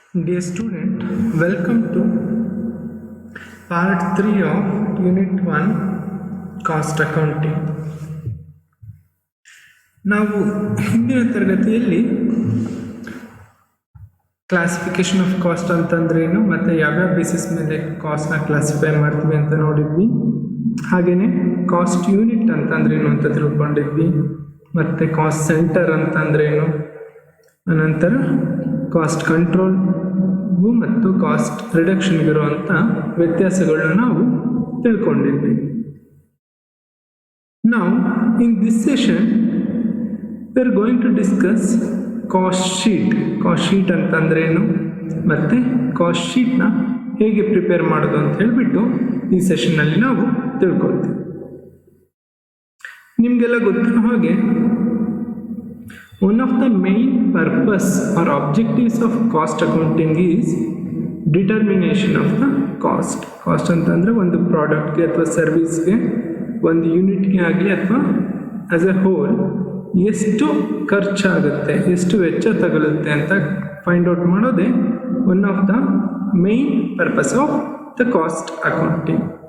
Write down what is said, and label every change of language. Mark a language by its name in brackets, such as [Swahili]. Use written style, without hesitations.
[English] Dear student, welcome to part 3 of Unit 1 Cost Accounting. [Kannada] ನಾವು ಹಿಂದಿನ ತರಗತಿಯಲ್ಲಿ ಕ್ಲಾಸಿಫಿಕೇಶನ್ ಆಫ್ ಕಾಸ್ಟ್ ಅಂತಂದ್ರೇನು ಮತ್ತು ಯಾವ್ಯಾವ ಬೇಸಿಸ್ ಮೇಲೆ ಕಾಸ್ಟ್ನ ಕ್ಲಾಸಿಫೈ ಮಾಡ್ತೀವಿ ಅಂತ ನೋಡಿದ್ವಿ. ಹಾಗೆಯೇ ಕಾಸ್ಟ್ ಯೂನಿಟ್ ಅಂತಂದ್ರೇನು ಅಂತ ತಿಳ್ಕೊಂಡಿದ್ವಿ. ಮತ್ತು ಕಾಸ್ಟ್ ಸೆಂಟರ್ ಅಂತಂದ್ರೇನು, ಅನಂತರ ಕಾಸ್ಟ್ ಕಂಟ್ರೋಲ್ಗೂ ಮತ್ತು ಕಾಸ್ಟ್ ರಿಡಕ್ಷನ್ಗಿರುವಂಥ ವ್ಯತ್ಯಾಸಗಳನ್ನ ನಾವು ತಿಳ್ಕೊಂಡಿದ್ವಿ. ನಾವು [English] In this session we are going to discuss cost sheet. [Kannada] Cost sheet ಅಂತಂದ್ರೇನು ಮತ್ತು ಕಾಸ್ಟ್ ಶೀಟ್ನ ಹೇಗೆ ಪ್ರಿಪೇರ್ ಮಾಡೋದು ಅಂತ ಹೇಳಿಬಿಟ್ಟು ಈ ಸೆಷನ್ನಲ್ಲಿ ನಾವು ತಿಳ್ಕೊಳ್ತೀವಿ. ನಿಮಗೆಲ್ಲ ಗೊತ್ತಿರೋ ಹಾಗೆ [English] one of the main purpose or objectives of cost accounting is determination of the cost. [Kannada] Cost ಅಂತಂದರೆ ಒಂದು ಪ್ರಾಡಕ್ಟ್ಗೆ ಅಥವಾ ಸರ್ವಿಸ್ಗೆ, ಒಂದು ಯೂನಿಟ್ಗೆ ಆಗಲಿ ಅಥವಾ [English] as a whole [Kannada] ಎಷ್ಟು ಖರ್ಚಾಗುತ್ತೆ, ಎಷ್ಟು ವೆಚ್ಚ ತಗೊಳುತ್ತೆ ಅಂತ ಫೈಂಡ್ ಔಟ್ ಮಾಡೋದೇ [English] One of the main purpose of the cost accounting.